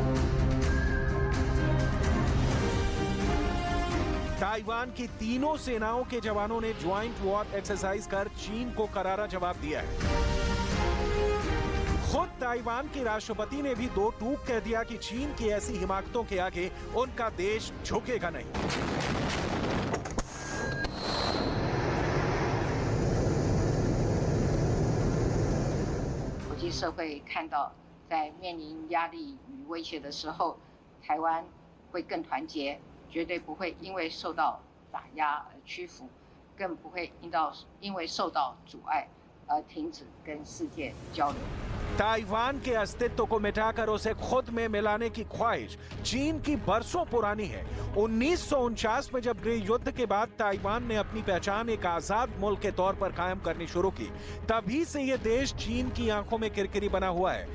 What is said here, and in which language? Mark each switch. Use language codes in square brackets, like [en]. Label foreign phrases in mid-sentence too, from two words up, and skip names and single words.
[hi] ताइवान की तीनों सेनाओं के जवानों ने [en] joint war exercise [hi] कर चीन को करारा जवाब दिया है। खुद ताइवान के राष्ट्रपति ने भी 2 टूक कह दिया कि चीन की ऐसी हिमाकतों के आगे उनका देश झुकेगा नहीं। [zh] 国际社会看到，在面临压力与威胁的时候，台湾会更团结。绝对不会因为受到打压而屈服，更不会因为受到阻碍而停止跟世界交流。 [hi] ताइवान के अस्तित्व को मिटाकर उसे खुद में मिलाने की ख्वाहिश चीन की बरसों पुरानी है। 1949 में जब गृह युद्ध के बाद ताइवान ने अपनी पहचान एक आजाद मुल्क के तौर पर कायम करनी शुरू की, तभी से यह देश चीन की आंखों में किरकिरी बना हुआ है।